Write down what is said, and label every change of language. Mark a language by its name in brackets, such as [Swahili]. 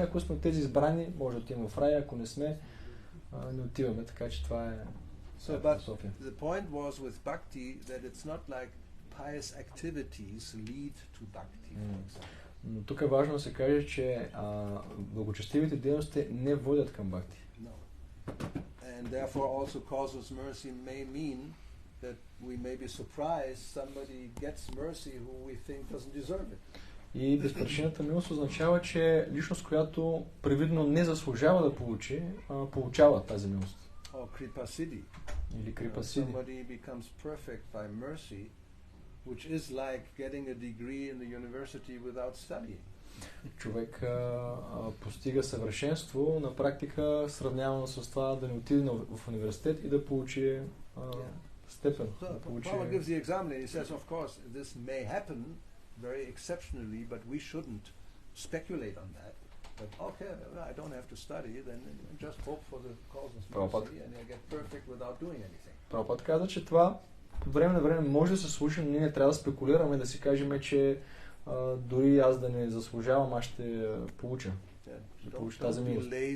[Bulgarian] Ако сме тези избрани, може да отидем в рая. Ако не сме, не отиваме. Така че това е философия. [English] The point was with Bhakti that it's not like pious activities lead to Bhakti, for example. [Bulgarian] Но тук е важно да се каже, че благочестивите дейности не водят към бхакти. [English] No. And therefore also causeless mercy may mean that we may be surprised somebody gets mercy who we think doesn't deserve it. [Bulgarian] И безпричинната милост означава, че личност, която привидно не заслужава да получи, получава тази милост. [English] Or kripa siddhi. [Bulgarian] Или крипа сиди. [English] Somebody becomes perfect by mercy, which is like getting a degree in the university without studying. [Bulgarian] Човек постига съвършенство, на практика сравнявано с това да не отиде в университет и да получи степен. [English] Prabhupada gives the example and he says, of course, this may happen very exceptionally, but we shouldn't speculate on that. But okay, I don't have to study, then just hope for the causeless mercy and I get perfect without doing anything. [Bulgarian] Прабхупада каза, че това от време на време може да се случи, но ние не трябва да спекулираме, да си кажем, че дори аз да не заслужавам, аз ще получа. Ще получа тази милост.